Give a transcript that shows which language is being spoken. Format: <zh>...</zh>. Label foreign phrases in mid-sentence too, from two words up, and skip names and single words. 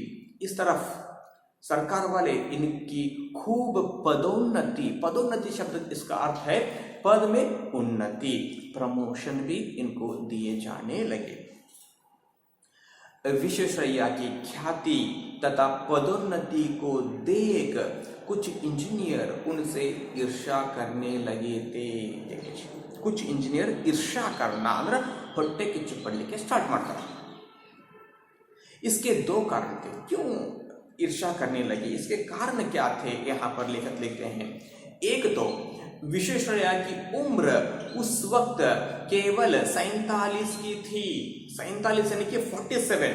<hi>इस तरफ सरकार वाले इनकी खूब पदोन्नति शब्द इसका अर्थ है पद में उन्नति, प्रमोशन भी इनको दिए जाने लगे। विश्वेश्वरैया की ख्याति तथा पदोन्नति को देख कुछ इंजीनियर उनसे ईर्ष्या करने लगे थे। कुछ इंजीनियर ईर्ष्या करना</hi> <kn>ಅಂದ್ರೆ ಹೊಟ್ಟೆ ಕಿಚ್ಚು ಪಡಲಿಕ್ಕೆ स्टार्ट ಮಾಡ್ತಾರೆ।</kn> <hi>इसके दो कारण थे। क्यों ईर्ष्या करने लगी, इसके कारण क्या थे, यहाँ पर लेखक लिखते हैं। एक तो विश्वेश्वरैया की उम्र उस वक्त केवल 47 की थी, 47 यानी कि 47।</hi>